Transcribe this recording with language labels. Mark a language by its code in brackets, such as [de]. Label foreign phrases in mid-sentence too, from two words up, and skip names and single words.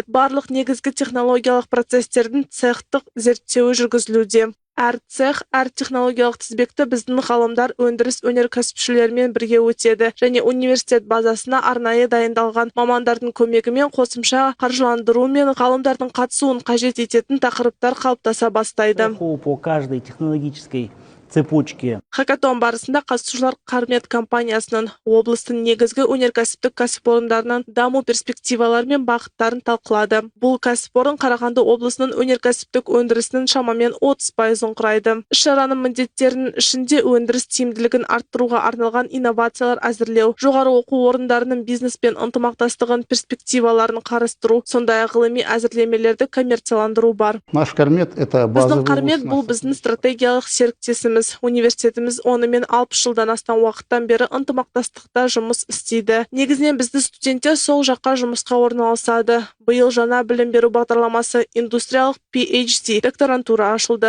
[kk] Барлық негізгі технологиялық процестердің цехтық зерттеуі жүргізілуде. Әр цех, әр технологиялық тізбекті біздің ғалымдар өндіріс өнеркәсіпшілермен бірге өтеді және университет базасына арнайы дайындалған мамандардың көмегімен қосымша қаржыландыру мен ғалымдардың қатысуын қажет ететін тақырыптар қалыптаса бастайды. [ru] По каждой технологической цепочке. [kk] Хакатон барысында қатысушылар Қармет компаниясының облыстың негізгі өнеркәсіптік кәсіпорындарының даму перспективалары мен бағыттарын талқылады. Бұл кәсіпорын Қарағанды облысының өнеркәсіптік өндірісінің шамамен 30%-ын құрайды. Іс-шараның міндеттерінің ішінде өндіріс тиімділігін арттыруға арналған инновациялар әзірлеу, жоғары оқу орындарының бизнеспен ынтымақтастығын перспективаларын қарастыру, сондай-ақ ғылыми әзірлемелерді коммерцияландыру бар. [ru] Наш Қармет это [kk] Біздің Қармет бұл біздің стратегиялық серіктесіміз. Университетіміз онымен 60 жылдан астам уақыттан бері ынтымақтастықта жұмыс істейді. Негізінен бізді студенттер сол жаққа жұмысқа орналасады. Биыл жаңа білім беру бағдарламасы индустриялық PhD докторантура ашылды.